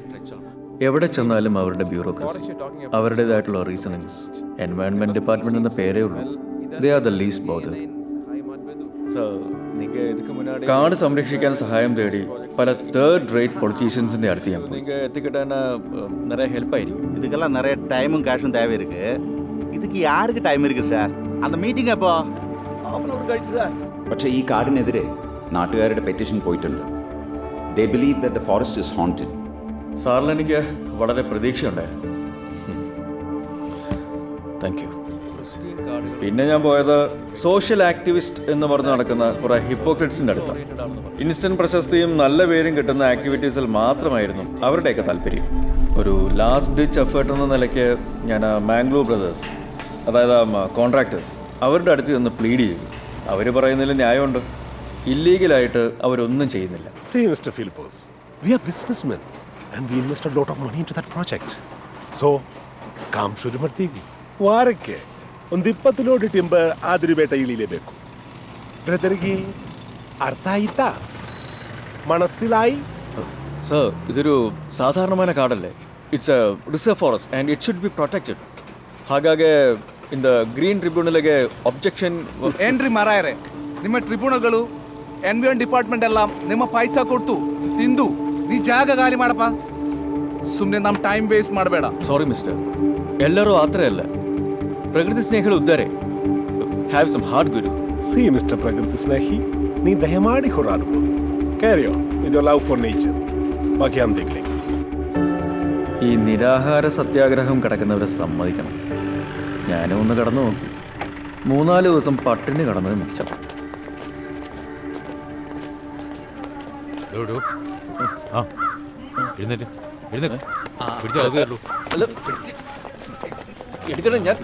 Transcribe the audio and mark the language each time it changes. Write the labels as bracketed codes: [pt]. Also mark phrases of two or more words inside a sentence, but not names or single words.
[ml] എവിടെ ചെന്നാലും അവരുടെ ബ്യൂറോക്രസി, അവരുടേതായിട്ടുള്ള റീസണിങ്സ്. [en] environment department [ml] എന്ന പേരേ ഉള്ളൂ. [en] They are the least bother. [ml] കാട് സംരക്ഷിക്കാൻ സഹായം തേടി പല [en] third rate [ml] പൊളിറ്റീഷ്യൻസിൻ്റെ അടുത്ത് ഞാൻ പോയി. എത്തിക്കിട്ടാൻ നിറയെ ഹെൽപ്പായിരിക്കും. [ta] இதுக்கெல்லாம் நிறைய டைமும் கேஷும் தேவை இருக்கு. இதுக்கு யாருக்கு டைம் இருக்கு சார்? அந்த மீட்டிங் எப்போ? [ml] കഴിച്ചു സാർ. പക്ഷേ ഈ കാടിനെതിരെ നാട്ടുകാരുടെ പെറ്റീഷൻ പോയിട്ടുണ്ട്. [en] They believe that the forest is haunted. [ml] സാറിൽ എനിക്ക് വളരെ പ്രതീക്ഷയുണ്ടായിരുന്നു. [en] Thank you. [ml] പിന്നെ ഞാൻ പോയത് [en] social activist [ml] എന്ന് പറഞ്ഞ് നടക്കുന്ന കുറേ ഹിപ്പോക്രറ്റ്സിൻ്റെ അടുത്താണ്. ഇൻസ്റ്റന്റ് പ്രശസ്തിയും നല്ല പേരും കിട്ടുന്ന ആക്ടിവിറ്റീസിൽ മാത്രമായിരുന്നു അവരുടെയൊക്കെ താല്പര്യം. ഒരു [en] last ditch effort [ml] എന്ന നിലയ്ക്ക് ഞാൻ മാംഗ്ലൂർ ബ്രദേഴ്സ്, അതായത് കോൺട്രാക്ടേഴ്സ്, അവരുടെ അടുത്ത് നിന്ന് പ്ലീഡ് ചെയ്തു. അവർ പറയുന്നതിൽ ന്യായമുണ്ട്. ഇല്ലീഗലായിട്ട് അവരൊന്നും ചെയ്യുന്നില്ല. [en] See, Mr. Philippos, we are businessmen and we invest a lot of money into that project. So, [kn] ಕಾಮ್ ಶುರು ಮಾಡ್ತೀವಿ. ವಾರಕ್ಕೆ ಒಂದು 20 [en] load timber [kn] ಆದ್ರೂ ಬೇಟ ಇಳಿಲೇಬೇಕು. ಬ್ರದರ್ಗೆ ಅರ್ಥ ಆಯ್ತಾ? [ml] മനസ്സിലായി? സർ, ഇതൊരു സാധാരണമായ കാടല്ലേ. [en] It's a reserve forest and it should be protected. [kn] ಹಾಗಾಗಿ ಇನ್ ದ ಗ್ರೀನ್ ಟ್ರಿಬ್ಯುನಲ್ಗೆ ಒಬ್ಜೆಕ್ಷನ್ ಏನ್ರಿ ಮಾರಾಯರೆ, ನಿಮ್ಮ ಟ್ರಿಬ್ಯುನಲ್ಗಳು [en] environ department [kn] ಎಲ್ಲ ನಿಮ್ಮ ಪೈಸಾ ಕೊಡ್ತು ತಿಂದು ನೀ ಜಾಗ ಖಾಲಿ ಮಾಡಪ್ಪ. ಸುಮ್ಮನೆ ನಮ್ಮ [en] time waste [kn] ಮಾಡಬೇಡ. [en] Sorry Mister, [kn] ಎಲ್ಲರೂ ಆ ಥರ ಅಲ್ಲ. ಪ್ರಕೃತಿ ಸ್ನೇಹಿಗಳು ಇದ್ದಾರೆ. [en] Have some heart ಗುರು. See Mister [kn] ಪ್ರಕೃತಿ ಸ್ನೇಹಿ, ನೀ ದಯಮಾಡಿ ಹೋರಾಡಬಹುದು. [en] Carry on with your love for nature. [hi] ബാക്കി हम देख लेंगे. [ml] ഈ നിരാഹാര സത്യാഗ്രഹം കിടക്കുന്നവരെ സമ്മതിക്കണം. ഞാനും ഒന്ന് കടന്നു നോക്കി. 3-4 ദിവസം പട്ടിണി കടന്നത് മിച്ചം. എടുക്കണം ഞാൻ.